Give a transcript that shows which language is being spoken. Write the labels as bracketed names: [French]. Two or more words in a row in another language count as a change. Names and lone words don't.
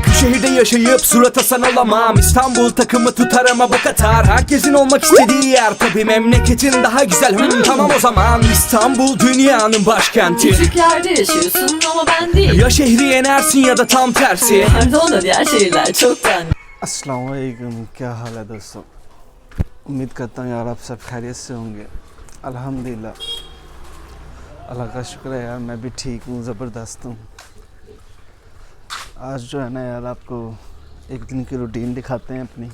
[Turkish] Bu şehirde yaşayıp surat asan olamam, İstanbul takımı tutar ama bok atar. Herkesin olmak istediği yer, tabi memleketin daha güzel. Tamam o zaman İstanbul dünyanın başkenti. Küçük yerde yaşıyorsun ama ben değil. Ya şehri yenersin ya da tam tersi. Pardon da diğer şehirler çoktan. [Urdu] السلام علیکم، کیا حال ہے دوستو۔ امید کرتا ہوں یار آپ سب خیریت سے ہوں گے. الحمدللہ، اللہ کا شکر ہے یار، میں بھی ٹھیک ہوں، زبردست ہوں. آج جو ہے نا یار، آپ کو ایک دن کی روٹین دکھاتے ہیں اپنی.